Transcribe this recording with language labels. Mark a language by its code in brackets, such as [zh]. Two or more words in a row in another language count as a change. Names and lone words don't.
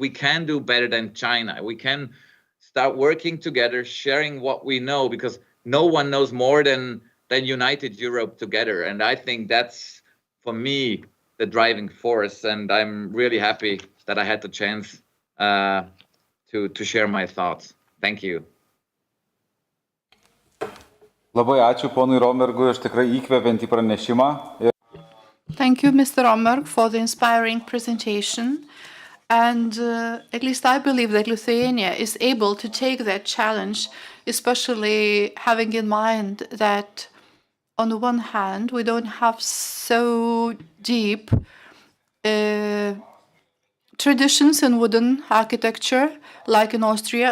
[en] We can do better than China. We can start working together, sharing what we know, because no one knows more than united Europe together. And I think that's, for me, the driving force. And I'm really happy that I had the chance to share my thoughts. Thank you. [lt] Labai ačiū ponui Romergui už tikrai įkvepiantį pranešimą. [en] Thank you, Mr. Romerg, for the inspiring presentation. And at least I believe that Lithuania is able to take that challenge, especially having in mind that on the one hand, we don't have so deep traditions in wooden architecture like in Austria.